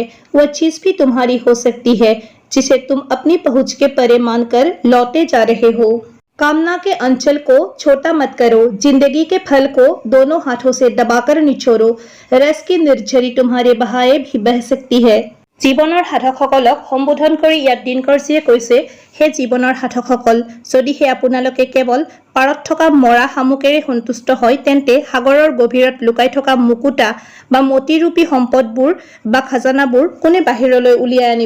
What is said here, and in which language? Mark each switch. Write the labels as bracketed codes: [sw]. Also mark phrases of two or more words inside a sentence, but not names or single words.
[hi] वह चीज भी तुम्हारी हो सकती है जिसे तुम अपनी पहुंच के परे मानकर लौटे जा रहे हो। कामना के अंचल को छोटा मत करो, जिंदगी के फल को दोनों हाथों से दबाकर निचोड़ो। रस की निर्झरी तुम्हारे बहाए भी बह सकती है। [as] জীৱনৰ সাধকসকলক সম্বোধন কৰি ইয়াত দিনকৰজীয়ে কৈছে, হে জীৱনৰ সাধকসকল, যদিহে আপোনালোকে কেৱল পাৰত থকা মৰা শামুকেৰে সন্তুষ্ট হয় তেন্তে সাগৰৰ গভীৰত লুকাই থকা মুকুতা বা মতিৰূপী সম্পদবোৰ বা খাজানাবোৰ কোনে বাহিৰলৈ উলিয়াই আনিব।